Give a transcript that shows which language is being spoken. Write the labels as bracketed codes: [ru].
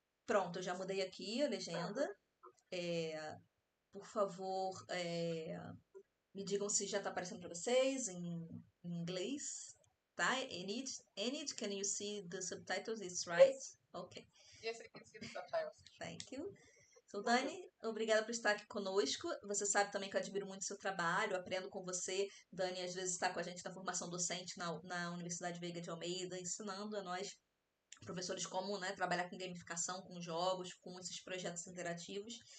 [pt] Pronto, eu já mudei aqui a legenda. Por favor, me digam se já está aparecendo para vocês em inglês. Tá? [en] Enid, can you see the subtitles? It's right? Yes. Okay. Yes, I can see the subtitles. Thank you. [pt] So, Dani, obrigada por estar aqui conosco. Você sabe também que eu admiro muito o seu trabalho, aprendo com você. Dani, às vezes, está com a gente na formação docente na Universidade Veiga de Almeida, ensinando a nós, professores, como, né, trabalhar com gamificação, com jogos, com esses projetos interativos.